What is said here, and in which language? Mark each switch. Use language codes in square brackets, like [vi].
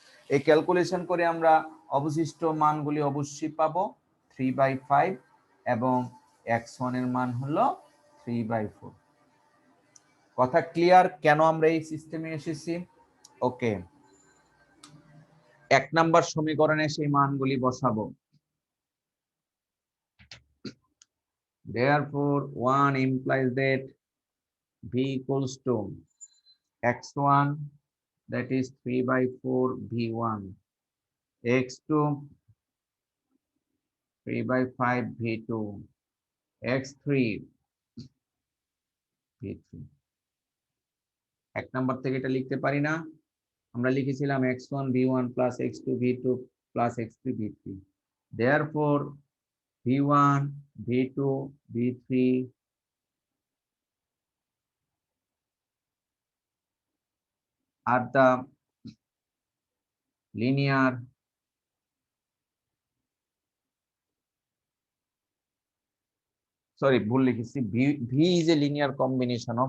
[bn] এই ক্যালকুলেশন করে আমরা অবশিষ্ট মানগুলি অবশ্যই পাবো 3/5 এবং x1 এর মান হলো 3/4। কথা ক্লিয়ার কেন আমরা এই সিস্টেমে এসেছি? ওকে, 1 নাম্বার সমীকরণে সেই মানগুলি বসাবো। [en] Therefore 1 implies that v equals to x1, that is 3/4 v1, x2 3/5 v2, x3 v3। [bn] 1 number থেকে এটা লিখতে পারি না, আমরা লিখেছিলাম x1 v1 plus x2 v2 plus x3 v3। [en] Therefore v1 v2 v3 are the linear [bn] sorry ভুল লিখেছি, [en] v is a linear combination of,